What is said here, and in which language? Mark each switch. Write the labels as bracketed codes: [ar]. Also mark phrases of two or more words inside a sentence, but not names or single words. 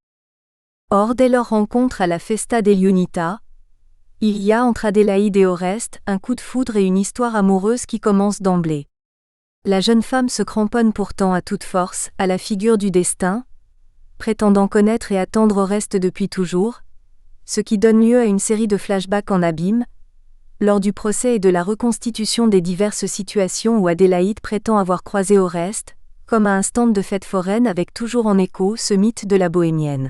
[fr] Or, dès leur rencontre à la Festa dell'Unità, il y a entre Adélaïde et Oreste un coup de foudre et une histoire amoureuse qui commence d'emblée. La jeune femme se cramponne pourtant à toute force à la figure du destin, prétendant connaître et attendre Oreste depuis toujours, ce qui donne lieu à une série de flashbacks en abîme, lors du procès et de la reconstitution des diverses situations où Adélaïde prétend avoir croisé Oreste, comme à un stand de fête foraine avec toujours en écho ce mythe de la bohémienne.